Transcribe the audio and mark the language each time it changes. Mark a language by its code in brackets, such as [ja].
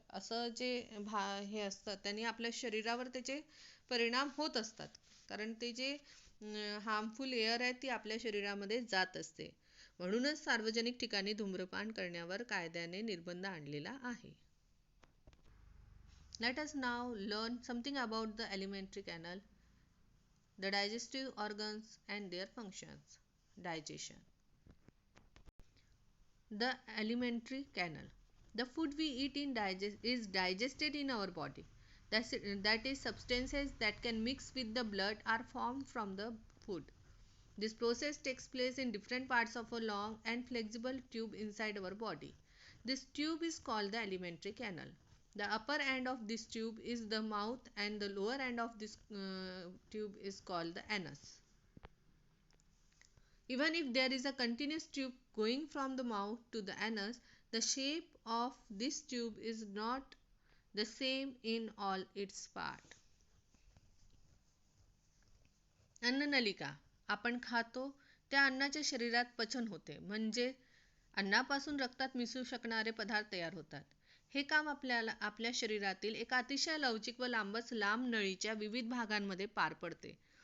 [mr] असं जे हे असतं त्यांनी आपल्या शरीरावर त्याचे परिणाम होत असतात. कारण ते जे हार्मफुल एअर आहे ती आपल्या शरीरामध्ये जात असते. म्हणूनच सार्वजनिक ठिकाणी धूम्रपान करण्यावर कायद्याने निर्बंध आणलेला आहे. [en] Let us now learn something about the alimentary canal, the digestive organs and their functions. Digestion. The alimentary canal. The food we eat is digested in our body. That is, substances that can mix with the blood are formed from the food. This process takes place in different parts of a long and flexible tube inside our body. This tube is called the alimentary canal. The upper end of this tube is the mouth and the lower end of this tube is called the anus. Even if there is a continuous tube going from the mouth to the anus, the shape of this tube is not the same in all its parts. [mr] अन्ननलिका. आपण खातो त्या अन्नाच्या शरीरात पचन होते, म्हणजे अन्नापासून रक्तात मिसळू शकणारे पदार्थ तयार होतात. हे काम आपल्या शरीरातील एका अतिशय लवचिक व लांब नळीच्या विविध भागांमध्ये पार पडते.